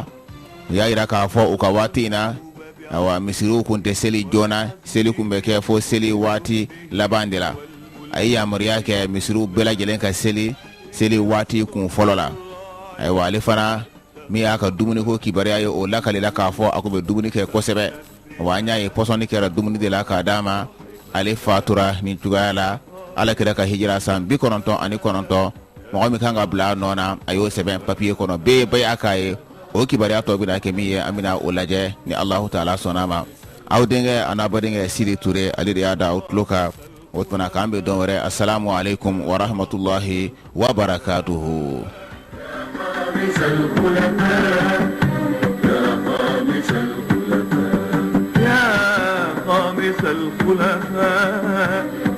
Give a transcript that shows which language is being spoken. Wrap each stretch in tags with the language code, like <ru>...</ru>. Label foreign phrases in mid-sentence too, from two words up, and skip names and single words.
<bm>u y'a yira k'a fɔ u ka waati in na awa misiriw kun tɛ seli joona seli kun bɛ kɛ fo seli waati laban de la a ye yamaruya kɛ misiriw bɛɛ lajɛlen ka seli waati kun fɔlɔ la ayiwa ale fana min y'a ka dumuniko kibaruya ye o lakalila k'a fɔ a ko bɛ dumuni kɛ kosɛbɛ wa an y'a ye pɔsɔnni kɛra dumuni de la k'a d'a ma ale fatura nin cogoya la ala kira ka hijira san 99 mɔgɔ min kan ka bila nɔ na a y'o sɛbɛn papiye kɔnɔ bɛɛ bɛɛ y'a k'a ye o kibaruya tɔ bɛna kɛ min ye an bɛna o lajɛ ni</bm> <ar>الله تعالى</ar> <bm>sɔnna ma aw denkɛ a n'a ba denkɛ Sidi Ture ale de y'a da aw tulo kan o tuma k'an bɛ dɔn wɛrɛ</bm> <ar>السلام عليكم ورحمة الله وبركاته. يا خامس الخلفاء</ar>